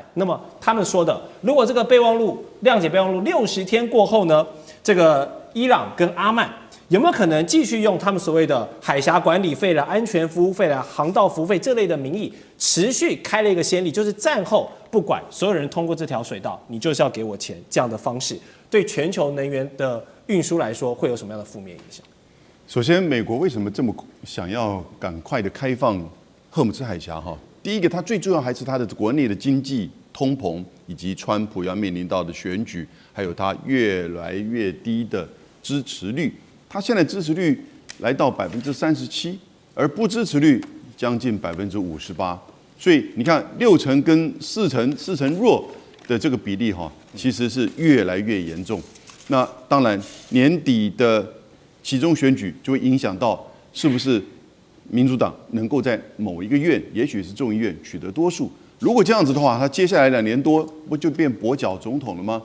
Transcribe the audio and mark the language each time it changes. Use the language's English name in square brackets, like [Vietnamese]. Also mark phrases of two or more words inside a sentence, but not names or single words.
[Chinese] 那麼他們說的，如果這個備忘錄諒解備忘錄60天過後呢，這個伊朗跟阿曼有沒有可能繼續用他們所謂的海峽管理費啦、安全服務費啦、航道服務費這類的名義，持續開了一個先例，就是戰後不管所有人通過這條水道，你就是要給我錢這樣的方式，對全球能源的運輸來說會有什麼樣的負面影響？首先，美國為什麼這麼想要趕快的開放荷姆斯海峽？第一個，它最重要還是它的國內的经濟、通膨，以及川普要面臨到的選舉，還有它越来越低的支持率。它現在支持率來到37%，而不支持率將近58%。所以你看，6成跟4成弱的這個比例其實是越來越嚴重。那當然，年底的期中選舉就會影響到是不是民主黨能夠在某一個院，也許是眾議院取得多數。如果這樣子的話，他接下來2年多不就變跛腳總統了嗎？